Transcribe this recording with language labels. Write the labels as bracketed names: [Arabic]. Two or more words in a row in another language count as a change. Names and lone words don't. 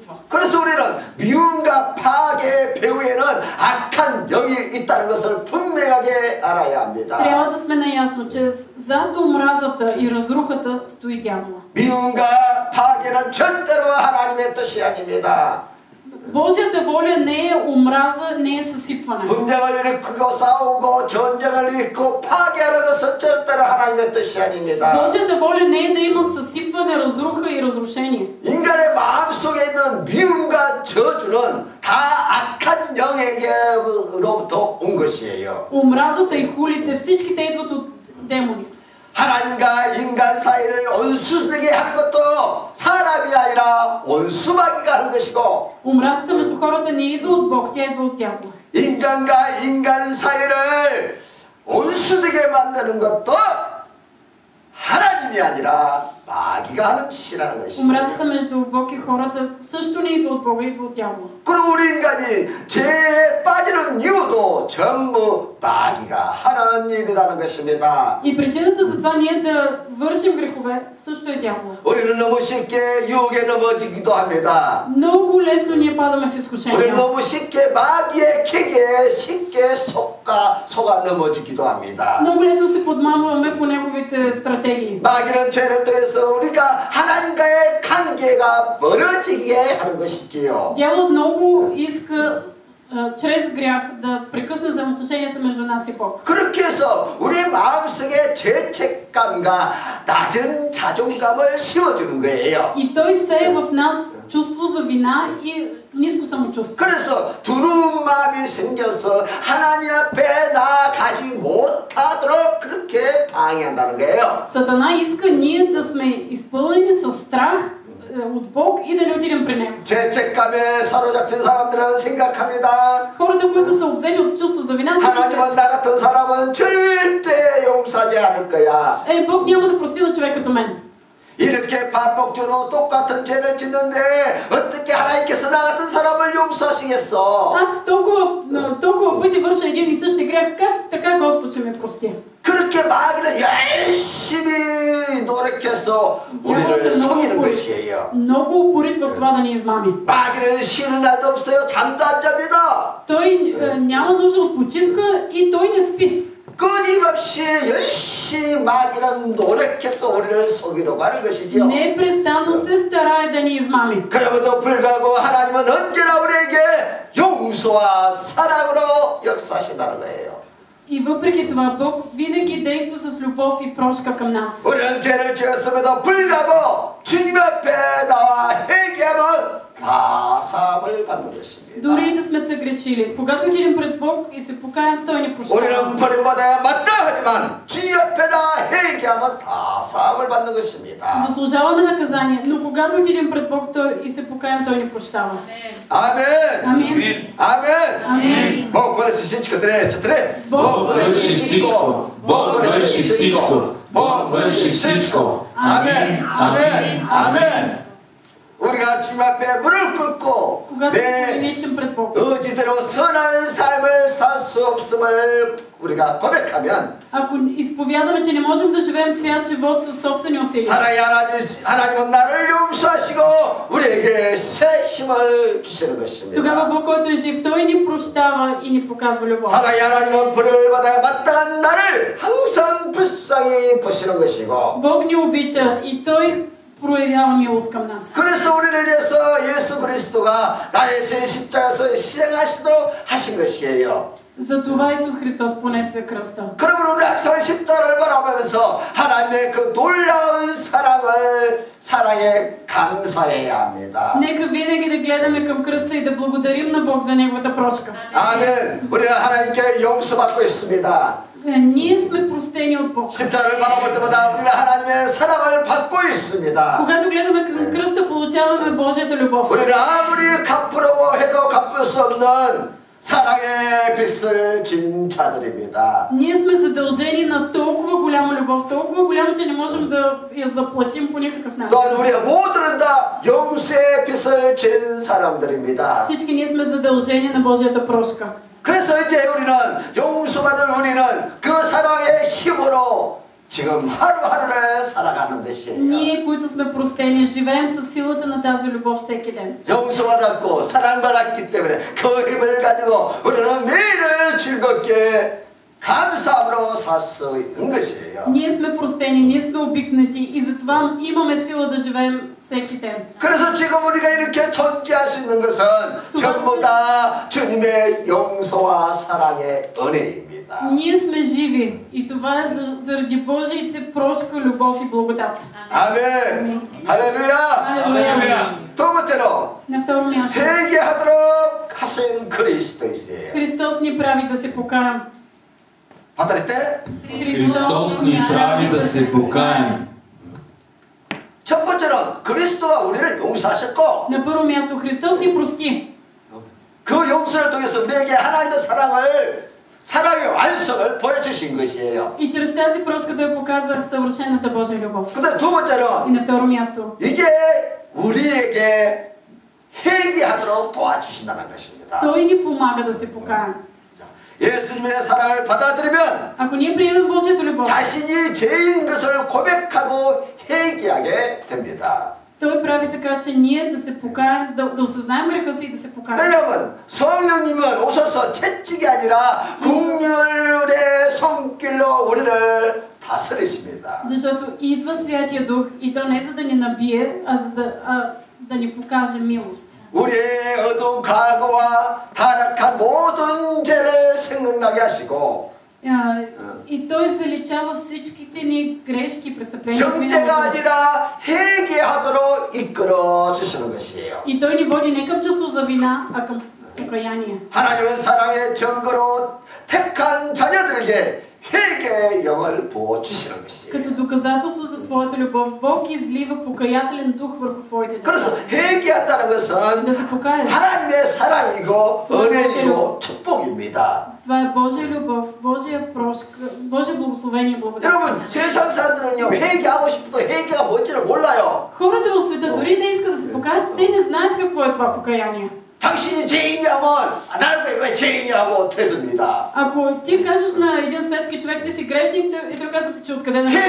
[Korean] 그래서 우리는 미움과 인간과 파괴의 배후에는 악한 영이 있다는 것을 분명하게 알아야 합니다. [Bulgarian] Трябва да сме наясно, че зад омразата и разрухата стои дявола. [Korean] 미움과 파괴는 절대로 하나님의 뜻이 아닙니다. [Bulgarian] Божията воля не е омраза, не е съсипване. [Korean] 분쟁을 일으키고 싸우고 전쟁을 일으키고 파괴하는 것은 절대로 하나님의 뜻이 아닙니다. [Bulgarian] Божията воля не е да има съсипване, разруха и разрушение. [Korean] 인간의 마음속에 있는 미움과 저주는 다 악한 영에게로부터 온 것이에요. [Bulgarian] Омразата и хулите, всички те идват от демони. [Korean] 하나님과 인간 사이를 원수되게 하는 것도 사람이 아니라 원수마귀가 하는 것이고, [Bulgarian] Омразата между хората не идва от Бог, тя идва от дявола. [Korean] 인간과 인간 사이를 원수되게 만드는 것도 하나님이 아니라 마귀가 하는 짓이라는 것이죠. [Bulgarian] Омразата между Бог и хората също не идва от Бога, идва от дявола. [Korean] 그리고 우리 인간이 죄에 빠지는 이유도 전부 마귀가 하는 일이라는 것입니다. [Bulgarian] И причината за това ние да вършим грехове също е дявола. [Korean] 우리는 너무 쉽게 유혹에 넘어지기도 합니다. [Bulgarian] Много лесно ние падаме в [Korean] 우리는 [Bulgarian] изкушения. [Korean] 너무 쉽게 마귀의 킥에 쉽게 속아 넘어지기도 합니다. [Bulgarian] Много лесно се подмамваме по неговите стратегии. [Korean] 마귀는 죄를 통해서 우리가 하나님과의 관계가 멀어지게 하는 것이지요. [Bulgarian] Дяволът много иска чрез грях да прекъсне взаимоотношенията между нас и Бог. [Korean] 그렇게 해서 우리 마음속에 죄책감과 낮은 자존감을 심어주는 거예요. [Bulgarian] И той сее в нас чувство за вина и ниско самочувствие. [Korean] 그래서 두려운 마음이 생겨서 하나님 앞에 나아가지 못하도록 그렇게 방해한다는 거예요. [Bulgarian] Сатана иска ние да сме изпълнени с страх от Бог и да не отидем при него. [Korean] 죄책감에 사로잡힌 사람들은 생각합니다. [Bulgarian] Хората, които са обзети от чувство за вина, [Korean] 하나님은 나 같은 사람은 절대 용서하지 않을 거야. [Bulgarian] Бог няма да прости на човек като мен. [Korean] 이렇게 반복적으로 똑같은 죄를 짓는데 어떻게 하나님께서 나 같은 사람을 용서하시겠어? [Bulgarian] Аз толкова пъти върша един и същи грех, как така Господ ще ме прости? [Korean] 그렇게 마귀는 열심히 노력해서 우리를 속이는 것이에요. [Bulgarian] Много упорит в това да ни измами. [Korean] 마귀는 쉬는 날도 없어요. 잠도 안 잡니다. [Bulgarian] Той няма нужда от почивка и той не спи. [Korean] 끊임없이 열심히 마귀는 노력해서 우리를 속이려고 하는 것이죠. [Bulgarian] Непрестанно се старае да ни измами. [Korean] 그럼에도 불구하고 하나님은 언제나 우리에게 용서와 사랑으로 역사하신다는 거예요. [Bulgarian] И въпреки това Бог винаги действа с любов и прошка към нас. [Korean] 우리는 죄를 지었음에도 불구하고 주님 앞에 나와 회개하면 다 사함을 받는 것입니다. [Bulgarian] Дори и да сме се грешили, когато отидем пред Бог и се покаем, Той ни прощава. [Korean] 우리는 버림받아야 마땅하지만 주님 앞에 나와 회개하면 다 사함을 받는 것입니다. [Bulgarian] Заслужаваме наказание, но когато отидем пред Бог и се покаем, Той ни прощава. [Korean] 아멘. [Bulgarian] Амин. [Korean] 아멘. [Bulgarian] Амин. Бог върши всичко. четири. Бог върши всичко. Бог върши всичко. Бог върши всичко. [Korean] 아멘. 아멘. 아멘. 우리가 주님 앞에 무릎 꿇고 [Bulgarian] Когато [Korean] 내 [Bulgarian] поклоничим пред Бог. [Korean] 의지대로 선한 삶을 살 수 없음을 우리가 고백하면 [Bulgarian] Ако изповядаме, че не можем да живеем свят живот със собствени усилия. [Korean] 사랑의 하나님은 나를 용서하시고 우리에게 새 힘을 주시는 것입니다. [Bulgarian] Тогава Бог, който е жив, Той ни прощава и ни показва любов. [Korean] 사랑의 하나님은 벌을 받아야 마땅한 나를 항상 불쌍히 보시는 것이고 [Bulgarian] Бог ни обича и Той проявява милост към нас. [Korean] 그래서 우리를 위해서 예수 그리스도가 나의 새 십자가에서 희생하시도록 하신 것이에요. [Bulgarian] Затова Исус Христос понесе кръста. [Korean] 그러면 우리 항상 십자가를 바라보면서 하나님의 그 놀라운 사랑에 감사해야 합니다. [Bulgarian] Нека винаги да гледаме към кръста и да благодарим на Бог за Неговата прошка. [Korean] 아멘. 우리는 하나님께 용서받고 있습니다. [Bulgarian] Ние сме простени от Бог. [Korean] 십자가를 바라볼 때마다 우리는 하나님의 사랑을 받고 있습니다. [Bulgarian] Когато гледаме към кръста, получаваме Божията любов. [Korean] 우리는 아무리 갚으려고 해도 갚을 수 없는 사랑의 빚을 진 자들입니다. [Bulgarian] Ние сме задължени на толкова голяма любов, толкова голяма, че не можем да я заплатим по никакъв начин. [Korean] 또한 우리 모두는 다 용서의 빚을 진 사람들입니다. [Bulgarian] Всички ние сме задължени на Божията прошка. [Korean] 그래서 이제 우리는 용서받은 우리는 그 사랑의 힘으로 지금 하루하루를 살아가는 것이에요. [Bulgarian] Ние, които сме простени, живеем със силата на тази любов всеки ден. [Korean] 용서받았고 사랑받았기 때문에 그 힘을 가지고 우리는 매일을 즐겁게 감사함으로 살 수 있는 것이에요. [Bulgarian] Ние сме простени, ние сме обикнати и затова имаме сила да живеем всеки ден. [Korean] 그래서 지금 우리가 이렇게 존재할 수 있는 것은 전부 다 주님의 용서와 사랑의 은혜입니다. [Bulgarian] Ние сме живи и това е заради Божиите прошка, любов и благодат. [Korean] 아멘. 할렐루야. [Bulgarian] Алелуя. [Korean] 두 번째로 [Bulgarian] На второ място. [Korean] 회개하도록 하신 그리스도이세요. [Bulgarian] Христос ни прави да се покаем. [Korean] 받아들일 [Bulgarian] Христос ни прави да се покаем. [Korean] 첫 번째는 그리스도가 우리를 용서하셨고 [Bulgarian] На първо място Христос ни прости. [Korean] 그 용서를 통해서 우리에게 하나님의 사랑의 완성을 보여주신 것이에요. [Bulgarian] И чрез тази прошка Той показа съвършената Божия любов. [Korean] 근데 두 [Bulgarian] И [Korean] 번째는 [Bulgarian] на второ място. [Korean] 이제 우리에게 회개하도록 도와주신다는 것입니다. [Bulgarian] Той ни помага да се покаем. [Korean] 예수님의 사랑을 받아들이면 [Bulgarian] Ако ние приемем Божията любов, [Korean] 자신이 죄인 것을 고백하고 회개하게 됩니다. [Bulgarian] Той прави така, че ние да се покаем, да осъзнаем греха си и да се покаем. [Korean] 왜냐하면 성령님은 오셔서 채찍이 아니라 긍휼의 손길로 우리를 다스리십니다. [Bulgarian] Защото идва Святия Дух и то не за да ни набие, а да ни покаже милост. [Korean] 우리의 어두운 과거와 타락한 모든 죄를 생각나게 하시고 [Bulgarian] И Той заличава всичките ни грешки и престъпления. [Korean] 정죄가 아니라 회개하도록 이끌어 주시는 것이에요. [Bulgarian] И Той ни води не към чувство за вина, а към покаяние. [Korean] 하나님은 사랑의 증거로 택한 자녀들에게 회개의 영을 부어 주시는 것이에요. [Bulgarian] Като доказателство за своята любов, Бог излива покаятелен дух върху своите деца. [Korean] 그래서 회개한다는 것은 [Bulgarian] Да се покаят. [Korean] 하나님의 사랑이고 은혜이고 축복입니다. [Bulgarian] Това е Божия любов, Божия прошка, Божие благословение и благодат. [Korean] 여러분, 세상 사람들은요, 회개하고 싶어도 회개가 뭔지를 몰라요. [Bulgarian] Хората в света дори да искат да се покаят, те не знаят какво е това покаяние. [Korean] 당신이 죄인이라면 나는 왜 죄인이라고 되듭니다. [Bulgarian] Ако ти кажеш на един светски човек, ти си грешник, и той казва, че откъде на